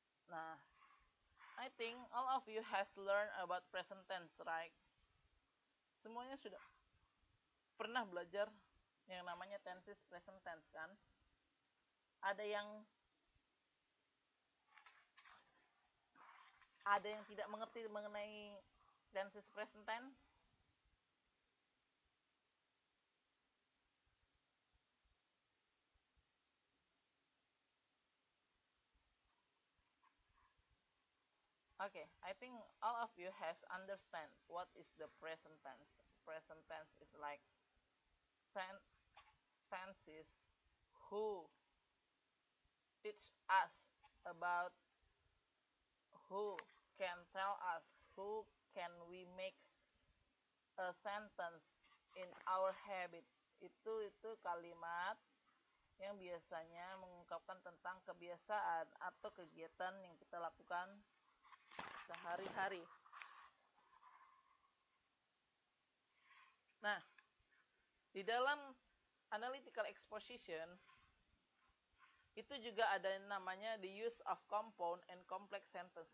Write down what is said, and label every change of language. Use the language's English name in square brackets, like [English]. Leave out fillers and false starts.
[English] Nah, I think all of you has learned about present tense, right? [Indonesian] Semuanya sudah pernah belajar yang namanya tenses present tense kan? Ada yang tidak mengerti mengenai tenses present tense? [English] Okay, I think all of you has understand what is the present tense. Present tense is like tenses who teach us about, who can tell us, who can we make a sentence in our habit. [Indonesian] Itu kalimat yang biasanya mengungkapkan tentang kebiasaan atau kegiatan yang kita lakukan sehari-hari. Nah, di dalam analytical exposition itu juga ada yang namanya [English] the use of compound and complex sentence.